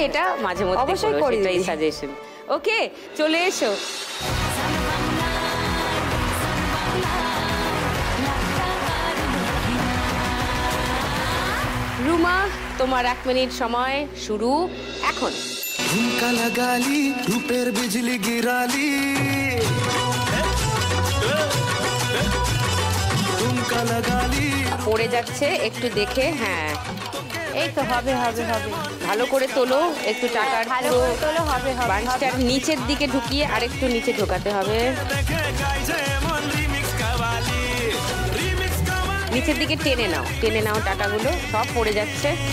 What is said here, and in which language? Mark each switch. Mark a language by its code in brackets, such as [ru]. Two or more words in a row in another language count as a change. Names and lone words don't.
[bn] এটা মাঝে মধ্যে অবশ্যই করো, করি সেটাই দিদি। সাজেশন। ওকে, চলে এসো। রুমা, তোমার 1 মিনিট সময় শুরু এখন। [hi] झुमका लगा ली, रूपेर बिजली गिरा ली, झुमका लगा ली। [bn] পড়ে যাচ্ছে, একটু দেখে। হ্যাঁ, এই তো হবে হবে হবে, ভালো করে তোলো, একটু টাকার ভালো পুরো করে তোলো, হবে হবে বাঞ্চটার নিচের দিকে ঢুকিয়ে আরেকটু নিচে ঢোকাতে হবে। নিচের দিকে টেনে নাও, টেনে নাও, টাকাগুলো সব পড়ে যাচ্ছে।